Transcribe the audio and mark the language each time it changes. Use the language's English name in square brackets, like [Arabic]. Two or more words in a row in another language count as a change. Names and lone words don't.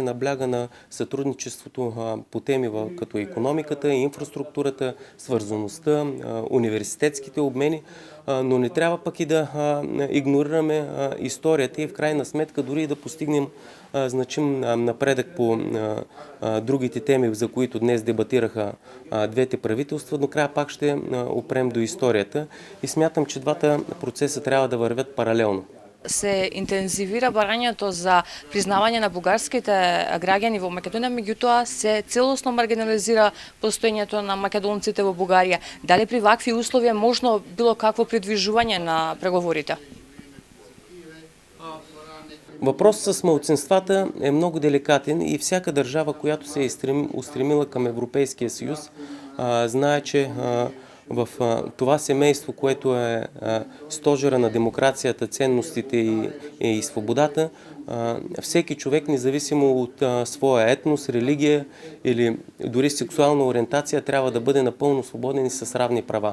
[Bulgarian] набляга на сътрудничеството по теми като икономиката, инфраструктурата, свързаността, университетските обмени, но не трябва пък и да игнорираме историята и в крайна сметка дори да постигнем значим напредък по другите теми, за които днес дебатираха двете правителства, но края пак ще опрем до историята и смятам, че двата процеса трябва да вървят паралелно. [Macedonian] Се интензивира барањето за признавање на бугарските граѓани во Македонија, меѓутоа се целосно маргинализира постоењето на македонците во Бугарија. Дали при вакви услови е можно било какво придвижување на преговорите? [Bulgarian] Въпросът с малцинствата е много деликатен и всяка държава, която се е устремила към Европейския съюз, знае, че в това семейство, което е стожера на демокрацията, ценностите и свободата, всеки човек, независимо от своя етнос, религия или дори сексуална ориентация, трябва да бъде напълно свободен и с равни права.